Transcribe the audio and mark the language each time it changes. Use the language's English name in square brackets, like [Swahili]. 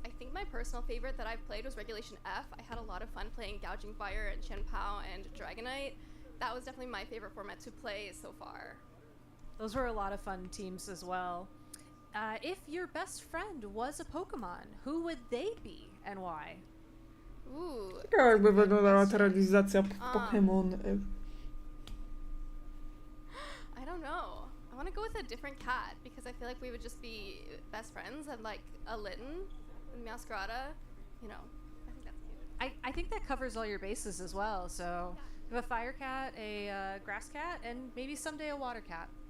[English] I think my personal favorite that I've played was Regulation F. I had a lot of fun playing Gouging Fire and Chen Pao and Dragonite. That was definitely my favorite format to play so far. Those were a lot of fun teams as well. If your best friend was a Pokemon, who would they be and why? Ooh. [Polish] Ciekawe jakby wyglądała ta realizacja Pokémon. [English] I don't know. I want to go with a different cat because I feel like we would just be best friends and like a Litten and Meowscarada. You know, I think that's cute. I think that covers all your bases as well. So you have a fire cat, a grass cat, and maybe someday a water cat.